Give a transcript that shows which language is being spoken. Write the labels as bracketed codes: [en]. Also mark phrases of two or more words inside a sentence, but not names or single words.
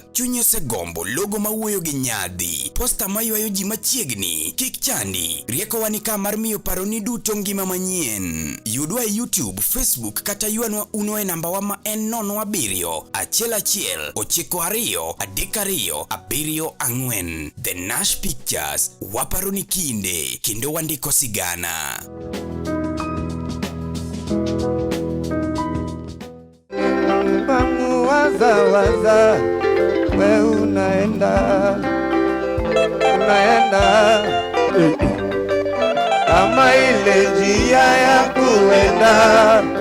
[luo] Chunyi osegombo logo mawuoyo gi nyadhi, posta maywayo ji machiegni, kik chandi, riekowa ni ka mar miyo paroni duto ngima manyien. Yudwa e YouTube, Facebook kata ywanwa uno e nambawa ma en 07111923274. The Nash Pictures, waparoni kinde, kendo wandiko sigana. [sw] Waza we unaenda kama ile njia ya kuenda,